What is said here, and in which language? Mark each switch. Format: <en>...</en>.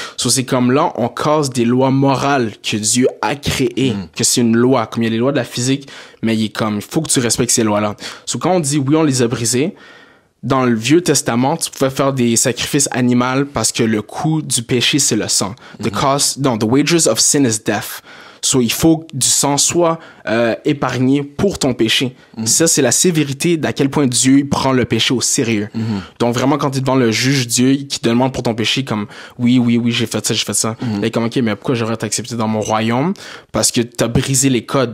<fr>So, c'est comme là, on casse des lois morales que Dieu a créées, que c'est une loi, comme il y a les lois de la physique, mais il faut que tu respectes ces lois-là. So, quand on dit oui, on les a brisées, dans le Vieux Testament, tu pouvais faire des sacrifices animaux parce que le coût du péché, c'est le sang.</fr> <en>The wages of sin is death.</en> <fr>So, il faut que du sang soit épargné pour ton péché. Ça, c'est la sévérité d'à quel point Dieu prend le péché au sérieux. Donc, vraiment, quand tu es devant le juge Dieu qui te demande pour ton péché comme « Oui, j'ai fait ça. » Et comme « Ok, mais pourquoi j'aurais t'accepté dans mon royaume? » Parce que tu as brisé les codes.</fr>